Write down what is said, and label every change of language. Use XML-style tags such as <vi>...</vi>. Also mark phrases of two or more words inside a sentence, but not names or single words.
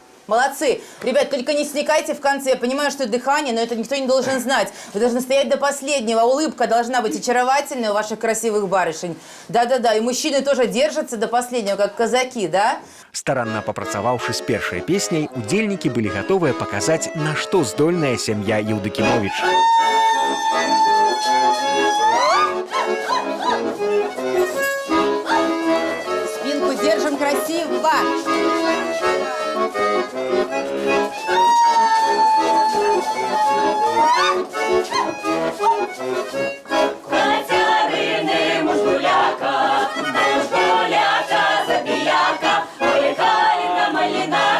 <ru>Молодцы. Ребят, только не сникайте в конце. Я понимаю, что дыхание, но это никто не должен знать. Вы должны стоять до последнего. Улыбка должна быть очаровательной у ваших красивых барышень. Да-да-да. И мужчины тоже держатся до последнего, как казаки, да?</ru> <be>Старанна папрацаваўшы з першай песняй, удзельнікі былі гатовыя паказаць, на што здольная сям'я Еўдакімовіч.</be> <ru>Спинку держим красиво.</ru> <uk>Катерини муж гуляка забияка, ой, Калина малина,</uk>